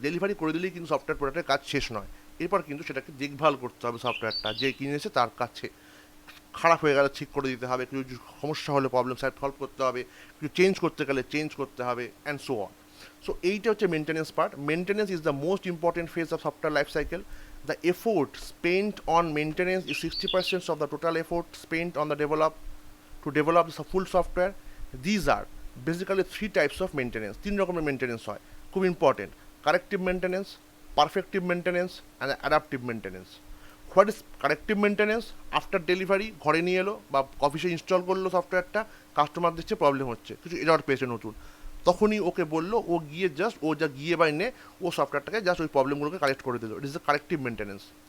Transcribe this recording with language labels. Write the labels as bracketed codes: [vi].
[bn] Delivery করে দিলেই কিন্তু সফটওয়্যার প্রোডাক্টের কাজ শেষ নয়, এরপর কিন্তু সেটাকে দেখভাল করতে হবে, সফটওয়্যারটা যে কিনেছে তার কাছে খারাপ হয়ে গেলে ঠিক করে দিতে হবে, কিছু সমস্যা হলে প্রবলেম সলভ করতে হবে, কিছু চেঞ্জ করতে গেলে চেঞ্জ করতে হবে [en] And so on. [bn] সো এইটা হচ্ছে maintenance part. [en] Maintenance is the most important phase of software life cycle. The effort spent on maintenance is 60% of the total effort spent on the to develop the full software. These are basically 3 types of maintenance. [bn] 3 রকমের maintenance হয়, খুব important: corrective maintenance, perfective maintenance and adaptive maintenance. [en] What is corrective maintenance? [bn] After delivery ঘরে নিয়ে এলো বা অফিসে install করলো সফটওয়্যারটা, কাস্টমার দেখছে প্রবলেম হচ্ছে, কিছু এরর পেয়েছে নতুন, তখনই ওকে বললো, ও গিয়ে জাস্ট ও যা গিয়ে বা এনে ও সফটওয়্যারটাকে জাস্ট ওই প্রবলেমগুলোকে কারেক্ট করে দিল। [en] It is the corrective maintenance.